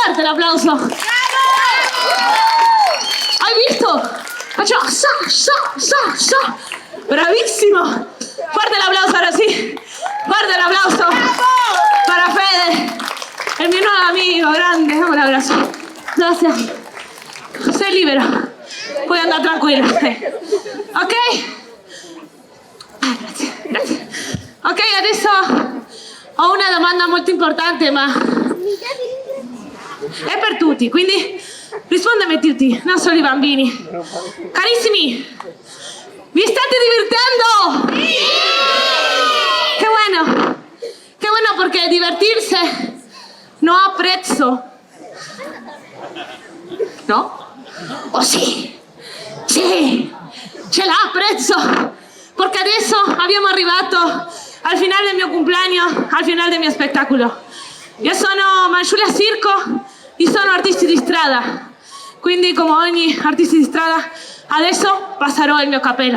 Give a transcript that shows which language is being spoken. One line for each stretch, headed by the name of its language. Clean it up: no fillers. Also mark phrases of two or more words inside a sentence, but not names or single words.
Italian: l'applauso. Hai visto? Facciamo sa. Bravissimo.
Spanish: Fuerte l'applauso ahora sí. Fuerte l'applauso. Para Fede. El mi nuevo amigo, grande. Dame un abrazo. Gracias.
Italian: Sei libero. Puoi andare tranquilla. Ok? Grazie. Ok, adesso ho una domanda molto importante, ma è per tutti, quindi rispondemi tutti, non solo i bambini. Carissimi, vi state divertendo? Sì!
Spanish: Qué bueno porque divertirse no
Italian: ha prezzo.
Spanish: ¿No? ¿O sí?
Italian: Sì, ce l'ha prezzo, perché adesso abbiamo arrivato al finale del mio compleanno, al finale del mio spettacolo. Io sono Mangiulia Circo e sono artista di strada, quindi come ogni artista di strada adesso passerò il mio cappello.